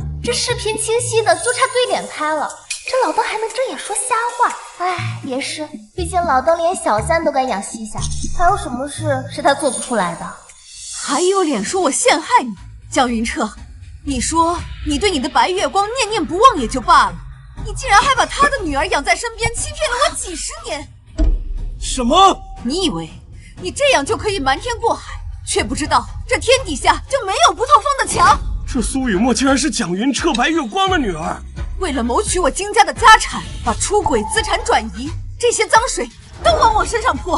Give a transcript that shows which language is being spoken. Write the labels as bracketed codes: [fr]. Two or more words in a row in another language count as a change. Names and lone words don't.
[zh] 這視頻清晰的就差對臉開了，這老鄧還能睜眼說瞎話？哎，也是，畢竟老鄧連小三都敢養西夏，還有什麼事是他做不出來的？還有臉說我陷害你，江雲徹，你說你對你的白月光念念不忘也就罷了，你竟然還把他的女兒養在身邊，欺騙了我幾十年！什麼？你以為你這樣就可以瞞天過海，卻不知道這天底下就沒有不透風的牆。這蘇雨墨竟然是蔣雲徹白月光的女兒，為了謀取我金家的家產，把出軌資產轉移，這些髒水都往我身上潑。